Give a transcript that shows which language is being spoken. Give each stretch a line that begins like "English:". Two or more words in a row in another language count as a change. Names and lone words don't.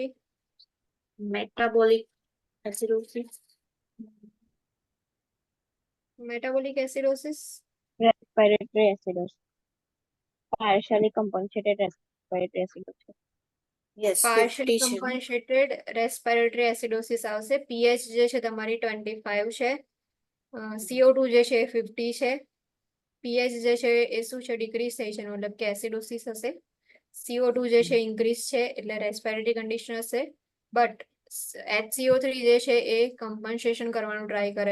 English: Metabolic acidosis. metabolic acidosis Respiratory acidosis. Partially compensated respiratory acidosis. Yes, 50 પાર્શિયલી
Gujarati: છે.
English: compensated respiratory acidosis
Gujarati: આવશે pH જે છે તમારી 25 છે CO2 જે છે એ 50 છે pH જે છે એ શું છે ડિક્રીઝ થઈ છે મતલબ કે એસિડોસિસ હશે CO2 જે છે ઇન્ક્રીઝ છે એટલે રેસ્પિરેટરી કન્ડિશન હશે બટ HCO3 જે છે એ કમ્પન્સેશન કરવાનું ટ્રાય કરે